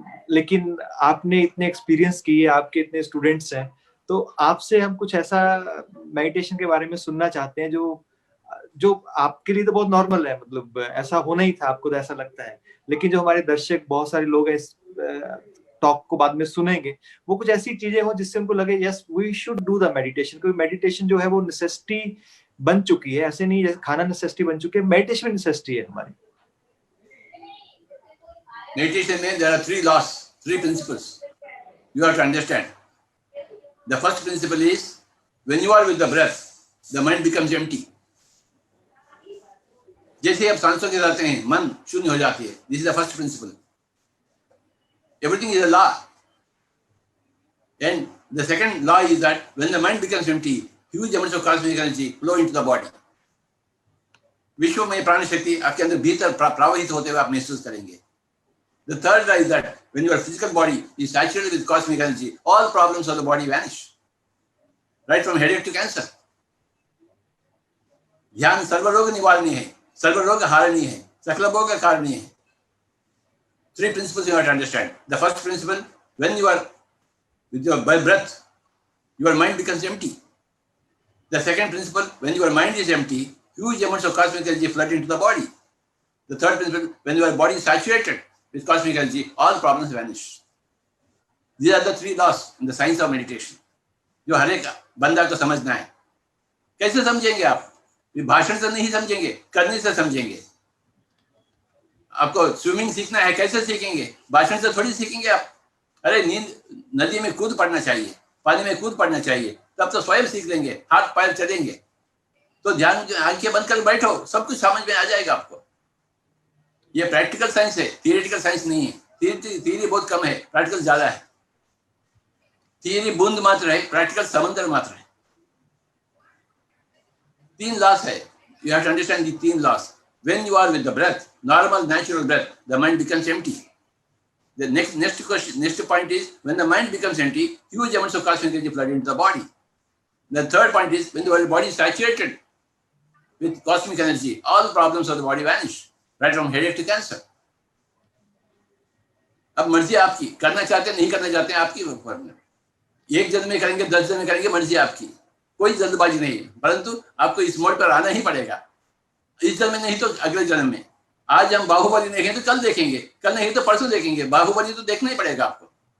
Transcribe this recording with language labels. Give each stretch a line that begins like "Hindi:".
Hindi: लेकिन आपने इतने एक्सपीरियंस किए, आपके इतने स्टूडेंट्स हैं, तो आपसे हम कुछ ऐसा मेडिटेशन के बारे में सुनना चाहते हैं जो आपके लिए तो बहुत नॉर्मल है, मतलब ऐसा होना ही था, आपको तो ऐसा लगता है, लेकिन जो हमारे दर्शक बहुत सारे लोग हैं इस टॉक को बाद में सुनेंगे, वो कुछ ऐसी चीजें हो जिससे उनको लगे
English: Yes we should do the meditation.
Hindi: क्योंकि मेडिटेशन जो है वो नेसेसिटी बन चुकी है, ऐसे नहीं जैसे खाना नेसेसिटी बन चुकी है, मेडिटेशन में नेसेसिटी है हमारी।
English: Meditation में there are 3 laws, 3 principles you have to understand. The first principle is when you are with the breath, the mind becomes empty.
Hindi: जैसे आप सांसों के जाते हैं मन शून्य हो जाती है।
English: This is the first principle. Everything is a law. And the second law is that when the mind becomes empty, huge amounts of cosmic energy flow into the body.
Hindi: विश्व में प्राण शक्ति आपके अंदर भीतर प्रवाहित होते हुए आप महसूस करेंगे।
English: The third law is that when your physical body is saturated with cosmic energy, all problems of the body vanish, right from headache to cancer.
Hindi: ध्यान सर्वरोग निवारणी है, सर्वरोग हारणी है, सकल भोग का कारणीय है।
English: 3 principles you have to understand. The first principle, when you are with your breath, your mind becomes empty. The second principle, when your mind is empty, huge amounts of cosmic energy flood into the body. The third principle, when your body is saturated with cosmic energy, all problems vanish. These are the 3 laws in the science of meditation.
Hindi: जो हर एक बंदा को समझना है। कैसे समझेंगे आप? भाषण से नहीं समझेंगे, करने से समझेंगे। आपको स्विमिंग सीखना है, कैसे सीखेंगे? भाषण से थोड़ी सीखेंगे आप। अरे नींद नदी में कूद पड़ना चाहिए, पानी में कूद पड़ना चाहिए, तब तो स्वयं सीख लेंगे, हाथ पैर चलेंगे। तो ध्यान आंखें बंद कर बैठो, सब कुछ समझ में आ जाएगा आपको। ये प्रैक्टिकल साइंस है, थियरिटिकल साइंस नहीं है। थियरी बहुत कम है, प्रैक्टिकल ज्यादा है। थियरी बूंद मात्र है, प्रैक्टिकल समंदर मात्र है। 3 laws है।
English: You have to understand the 3 laws. When you are with the breath, normal natural breath, the mind becomes empty. The next point is when the mind becomes empty, huge amounts of cosmic energy flood into the body. The third point is when the body is saturated with cosmic energy, all problems of the body vanish, right from headache to cancer.
Hindi: अब मर्जी आपकी, करना चाहते हैं नहीं करना चाहते हैं आपकी ऊपर में। 1 जन्म में करेंगे, 10 जन्म में करेंगे, मर्जी आपकी, कोई जल्दबाजी नहीं है। परंतु आपको इस मोड पर आना ही पड़ेगा। इस जन्म में नहीं तो अगले जन्म में। आज हम बाहुबली देखें तो कल देखेंगे, कल नहीं तो परसों देखेंगे। बाहुबली तो देखना ही पड़ेगा आपको।